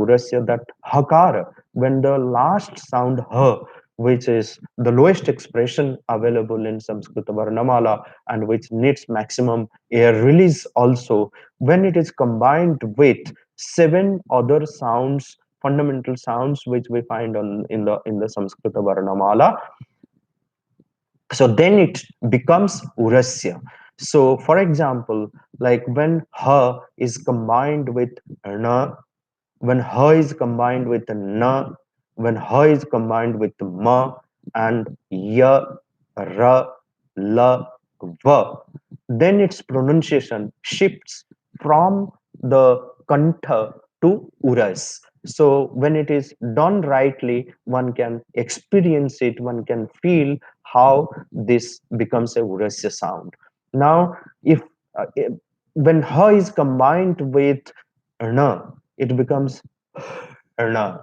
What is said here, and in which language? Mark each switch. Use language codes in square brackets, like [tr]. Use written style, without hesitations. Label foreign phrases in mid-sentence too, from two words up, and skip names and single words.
[en] Urasya that Hakara, when the last sound Ha, which is the lowest expression available in Sanskrit Varnamala and which needs maximum air release also, when it is combined with 7 other sounds, fundamental sounds which we find in the Sanskrit Varnamala, so then it becomes Urasya. So for example, like when Ha is combined with Na, when Ha is combined with Na, when Ha is combined with Ma, and ya, ra, la, va, then its pronunciation shifts from the kantha to uras. So when it is done rightly, one can experience it, one can feel how this becomes a urasya sound. Now, if when ha is combined with na, it becomes na.